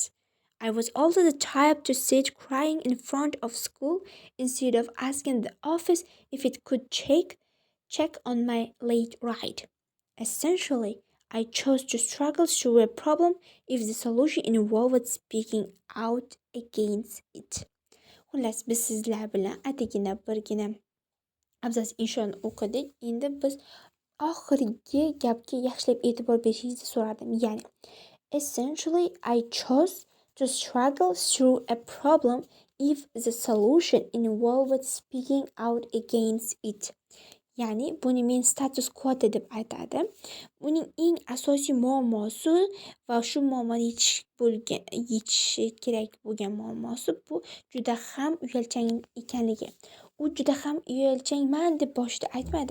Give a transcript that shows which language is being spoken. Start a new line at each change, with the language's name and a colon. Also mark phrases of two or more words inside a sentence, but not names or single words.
English: I was also the type to sit crying in front of school instead of asking the office if it could check on my late ride. Essentially, I chose to struggle through a problem if the solution involved speaking out against it.
Uzbek: Xullas, biz sizlar bilan atagina birgina abzas inshoni o'qidik. Endi biz oxirgi gapga yaxshilab e'tibor berishingizni so'radim. Ya'ni
English: essentially I chose to struggle through a problem if the solution involved speaking out against it.
Uzbek: Ya'ni buni men
English: status quo
Uzbek: deb aytadi. Uning eng asosiy muammosi va shu muammoni yechishi kerak bo'lgan muammosi bu juda ham uyalchang ekanligi. U juda ham uyalchangman deb boshida aytmadi.